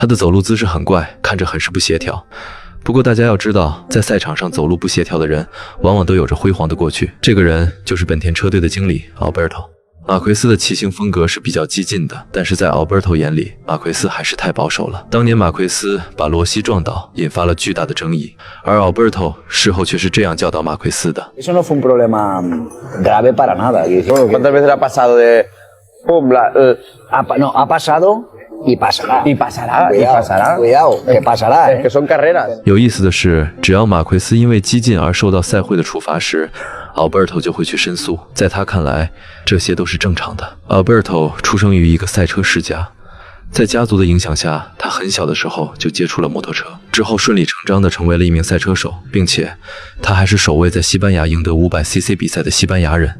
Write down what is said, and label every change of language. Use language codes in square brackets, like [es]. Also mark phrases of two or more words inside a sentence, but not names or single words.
[zh] 他的走路姿势很怪，看着很是不协调。不过大家要知道，在赛场上走路不协调的人，往往都有着辉煌的过去。这个人就是本田车队的经理 Alberto。马奎斯的骑行风格是比较激进的，但是在 Alberto 眼里，马奎斯还是太保守了。当年马奎斯把罗西撞倒，引发了巨大的争议，而 Alberto 事后却是这样教导马奎斯的 [es] ：“Eso no fue un problema grave para nada. ¿Cuántas veces ha pasado de No, ha pasado y pasará. y pasará y pasará? Cuidado, que pasará. Es que son carreras. [zh] 有意思的是，只要马奎斯因为激进而受到赛会的处罚时，Alberto 就会去申诉。在他看来，这些都是正常的。Alberto 出生于一个赛车世家，在家族的影响下，他很小的时候就接触了摩托车，之后顺理成章地成为了一名赛车手，并且他还是首位在西班牙赢得500cc 比赛的西班牙人。